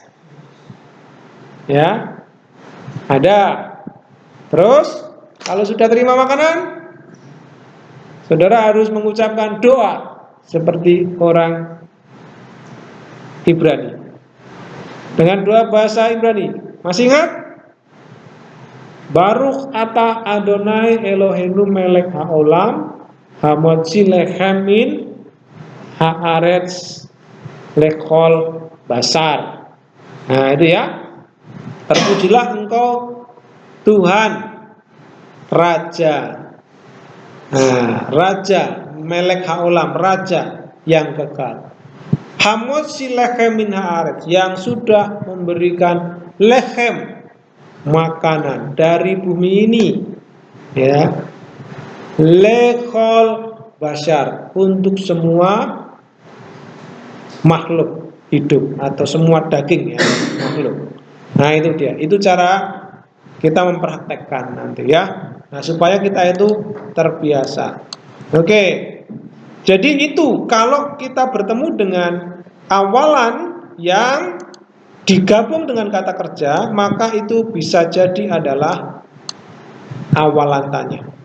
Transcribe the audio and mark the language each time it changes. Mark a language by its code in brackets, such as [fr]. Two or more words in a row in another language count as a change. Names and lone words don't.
[id] Ya, ada. Terus kalau sudah terima makanan, saudara harus mengucapkan doa seperti orang Ibrani, dengan doa bahasa Ibrani. Masih ingat? [he] ברוך אתה אדוני אלוהינו מלך העולם המוציא לחם מן הארץ לכל בשר. [id] Nah itu ya. Terpujilah engkau Tuhan Raja. Nah, Raja [he] מלך העולם, [id] Raja yang kekal. [he] המוציא לחם מן הארץ, [id] yang sudah memberikan lechem, makanan dari bumi ini, ya, [he] לכל בשר, [id] untuk semua makhluk hidup atau semua daging ya, makhluk. Nah itu dia, itu cara kita mempraktekkan nanti ya. Nah supaya kita itu terbiasa. Oke, jadi itu kalau kita bertemu dengan awalan yang digabung dengan kata kerja, maka itu bisa jadi adalah awalan tanya.